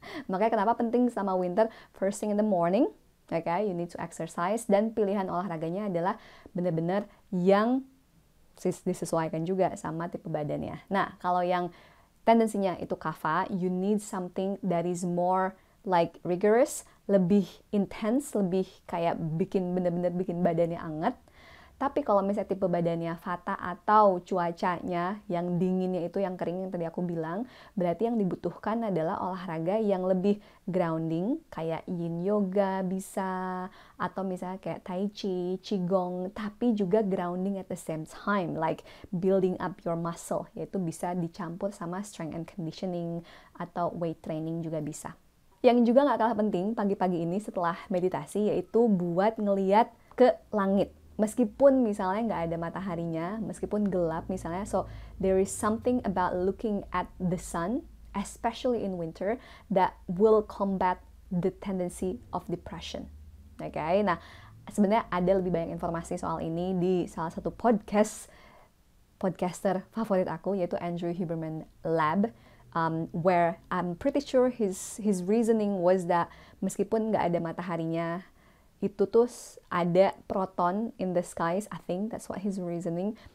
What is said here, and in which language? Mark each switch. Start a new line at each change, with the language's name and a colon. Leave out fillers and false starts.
Indonesian: Makanya kenapa penting sama winter
English: first thing in the morning. Okay, you need to exercise,
Indonesian: dan pilihan olahraganya adalah benar-benar yang disesuaikan juga sama tipe badannya. Nah, kalau yang tendensinya itu Kapha,
English: you need something that is more like rigorous,
Indonesian: lebih intense, lebih kayak benar-benar bikin badannya anget. Tapi kalau misalnya tipe badannya Vata atau cuacanya yang dinginnya itu yang kering yang tadi aku bilang, berarti yang dibutuhkan adalah olahraga yang lebih grounding, kayak yin yoga bisa, atau misalnya kayak tai chi, qigong, tapi juga
English: grounding at the same time, like building up your muscle,
Indonesian: yaitu bisa dicampur sama strength and conditioning atau weight training juga bisa. Yang juga gak kalah penting pagi-pagi ini setelah meditasi yaitu buat ngeliat ke langit. Meskipun misalnya nggak ada mataharinya, meskipun gelap misalnya,
English: so there is something about looking at the sun, especially in winter, that will combat the tendency of depression. Okay?
Indonesian: Nah, sebenarnya ada lebih banyak informasi soal ini di salah satu podcaster favorit aku, yaitu Andrew Huberman Lab.
English: Where I'm pretty sure his reasoning was that
Indonesian: meskipun nggak ada mataharinya, itu tuh ada
English: proton in the skies. I think that's what his reasoning.